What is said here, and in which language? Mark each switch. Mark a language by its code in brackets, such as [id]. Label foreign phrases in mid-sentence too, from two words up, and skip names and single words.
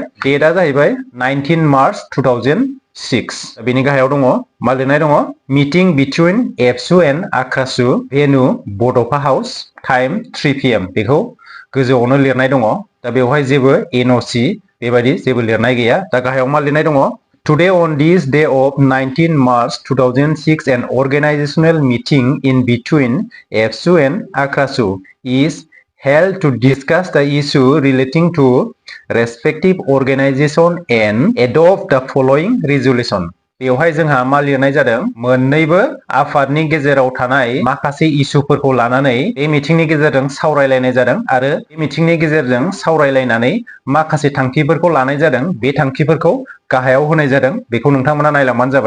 [brx] डेटआ जाहैबाय 19 मार्च 2006। बेनि गाहायाव दङ मा लिरनाय दङ, [en] meeting between Absu and Akrasu, venue Bodofa House, time 3 PM. [brx] बेखौ गोजौआवनो लिरनाय दङ। दा बेवहाय जेबो एनअसि बेबायदि जेबो लिरनाय गैया। दा गाहायाव मा लिरनाय दङ, [en] Today on this day of 19 March 2006 an organizational meeting in between Absu and Akrasu is held to discuss the issue relating to respective organization and adopt the following resolution। [brx] बेवहाय जोंहा मा लिरनाय जादों, मोननैबो आफादनि गेजेराव थानाय माखासे इस्युफोरखौ लानानै बे मिटिंनि गेजेरजों सावरायलायनाय जादों आरो बे मिटिंनि गेजेरजों सावरायलायनानै माखासे थांखिफोरखौ लानाय जादों। बे थांखिफोरखौ गाहायाव होनाय जादों, बेखौ नोंथांमोना नायलांबानो जाबाय।